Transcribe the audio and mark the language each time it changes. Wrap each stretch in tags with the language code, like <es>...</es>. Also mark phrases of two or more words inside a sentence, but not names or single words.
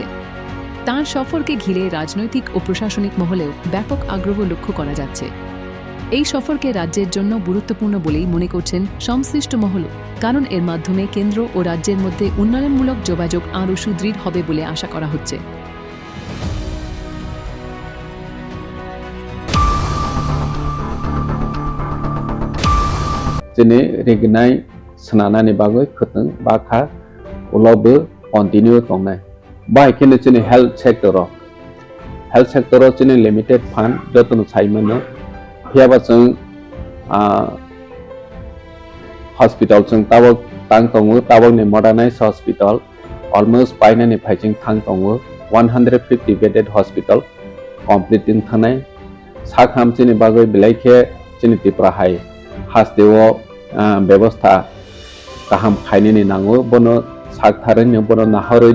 <bn>তাঁর সফরকে ঘিরে রাজনৈতিক ও প্রশাসনিক মহলেও ব্যাপক আগ্রহ লক্ষ্য করা যাচ্ছে। এই সফরকে রাজ্যের জন্য গুরুত্বপূর্ণ বলেই মনে করছেন সংশ্লিষ্ট মহল, কারণ এর মাধ্যমে কেন্দ্র ও রাজ্যের মধ্যে উন্নয়নমূলক যোগাযোগ আরও সুদৃঢ় হবে বলে আশা করা হচ্ছে।</bn> <trp>Jene regnai senana ni bagoi khuteng bakha ulobe continue tongnai bai kene jene</trp> <en>health sector</en> <trp>jene</trp> <en>limited fund</en> <trp>jotun saimano hiaba jeng hospital jeng tabok tang tongo tabok ni</trp> <en>modernized hospital almost</en> <trp>paina ni phaijing thang tongo 150</trp> <en>bedded hospital completing</en> <trp>thanai sakham jene bagoi bilaikhe jene tipra hai hasdeo ব্যবস্থা কাহাম খাইনি নাঙ্গো বনো সাকথারেন বনো নাহরই</trp>